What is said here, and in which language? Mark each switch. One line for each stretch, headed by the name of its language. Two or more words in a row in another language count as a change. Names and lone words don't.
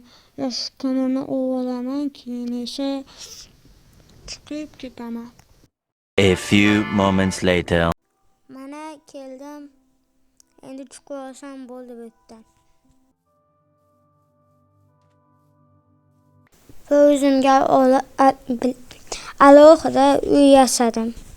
Uzbek: Yosh ko'mirni olaman, keyin esa chiqib ketaman.
English: A few moments later.
Uzbek: Mana keldim. Endi chiqib olsam bo'ldi bu yerdan. O'zimga alohida uy yasadim.